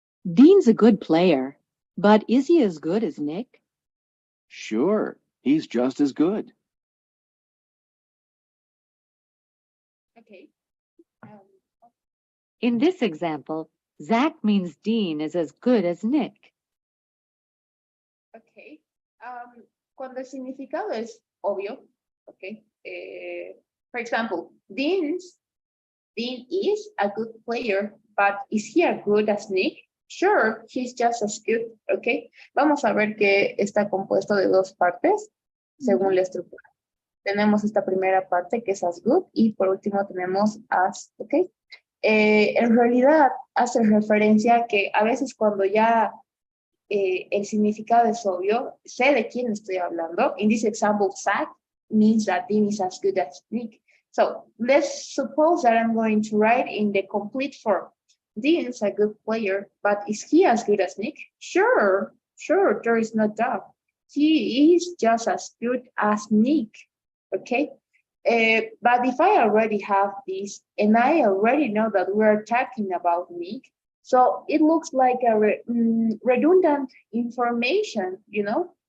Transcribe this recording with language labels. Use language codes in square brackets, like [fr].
[en] Dean's a good player, but is he as good as Nick? Sure, he's just as good. Okay. In this example, Zach means Dean is as good as Nick. Okay. [es] Cuando el significado es obvio, okay. [en] For example, Dean is a good player, but is he as good as Nick? Sure, he's just as good, okay. [es] Vamos a ver que está compuesto de dos partes, según la estructura. Tenemos esta primera parte que es as good y por último tenemos as, ok. En realidad hace referencia a que a veces cuando ya el significado es obvio, sé de quién estoy hablando. [en] In this example, Zach means that Dean is as good as Nick. So let's suppose that I'm going to write in the complete form. Dean is a good player, but is he as good as Nick? Sure, there is no doubt. He is just as good as Nick. Okay, but if I already have this and I already know that we're talking about Nick, so it looks like a redundant information, you know?